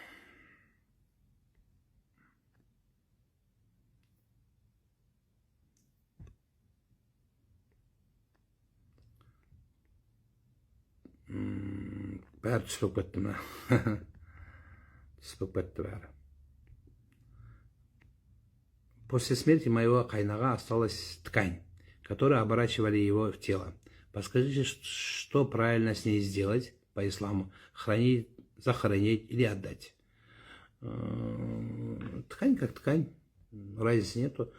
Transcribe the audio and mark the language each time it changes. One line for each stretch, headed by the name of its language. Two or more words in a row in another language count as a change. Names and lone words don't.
Kazakh: Бәрі түс болып кетті ме? Түс болып кетті бәрі.
Russian: После смерти моего кайнага осталась ткань, которую оборачивали его в тело. Подскажите, что правильно с ней сделать по исламу? Хранить, захоронить или отдать? Ткань как ткань, разницы нету.